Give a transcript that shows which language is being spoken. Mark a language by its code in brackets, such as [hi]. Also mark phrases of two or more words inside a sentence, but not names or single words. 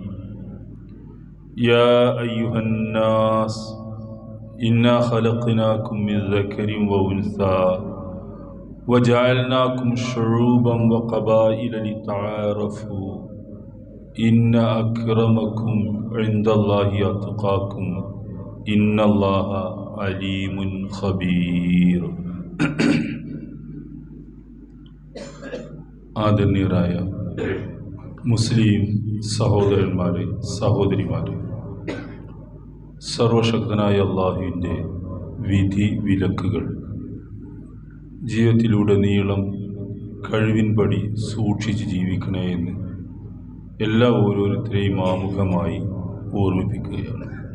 [ar] يا أيها الناس إنا خلقناكم من ذكر وأنثى وجعلناكم شعوبا وقبائل لتعارفوا إن أكرمكم عند الله أتقاكم إن الله عليم خبير. [ml] ആദരണീയരായ മുസ്ലിം സഹോദരന്മാരെ, സഹോദരിമാരെ, സർവശക്തനായ അള്ളാഹുവിൻ്റെ വിധി വിലക്കുകൾ ജീവിതത്തിലുടനീളം കഴിവിൻപടി സൂക്ഷിച്ച് ജീവിക്കണേ എന്ന് എല്ലാ ഓരോരുത്തരെയും ആമുഖമായി ഓർമ്മിപ്പിക്കുകയാണ്.